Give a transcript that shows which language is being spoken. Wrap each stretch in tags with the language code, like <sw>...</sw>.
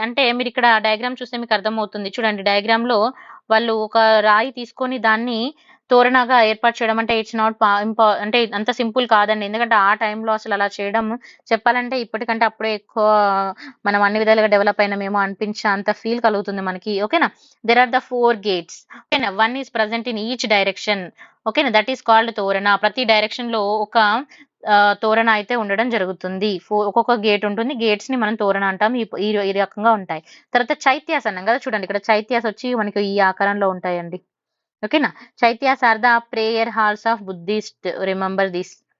<te>అంటే మీరు ఇక్కడ డయాగ్రామ్ చూస్తే మీకు అర్థమవుతుంది. చూడండి, డయాగ్రామ్ లో వాళ్ళు ఒక రాయి తీసుకొని దాన్ని తోరణాగా ఏర్పాటు చేయడం అంటే ఇట్స్ నాట్ అంటే అంత సింపుల్ కాదండి. ఎందుకంటే ఆ టైంలో అసలు అలా చేయడం చెప్పాలంటే ఇప్పటికంటే అప్పుడే ఎక్కువ మనం అన్ని విధాలుగా డెవలప్ అయినామేమో అనిపించే అంత ఫీల్ కలుగుతుంది మనకి. ఓకేనా.</te> <en>There are the 4 gates. ఓకేనా, 1 is present in each direction. ఓకేనా, that is called తోరణ.</en> <te>ప్రతి డైరెక్షన్ లో ఒక తోరణ అయితే ఉండడం జరుగుతుంది. ఒక్కొక్క గేట్ ఉంటుంది. గేట్స్ ని మనం తోరణ అంటాం. ఈ రకంగా ఉంటాయి. తర్వాత చైత్యాస్ అన్నాం కదా, చూడండి ఇక్కడ చైత్యాస్ వచ్చి మనకి ఈ ఆకారంలో ఉంటాయండి.</te> <en>ఓకేనా, chaityas are the prayer halls of Buddhist. Remember this.</en>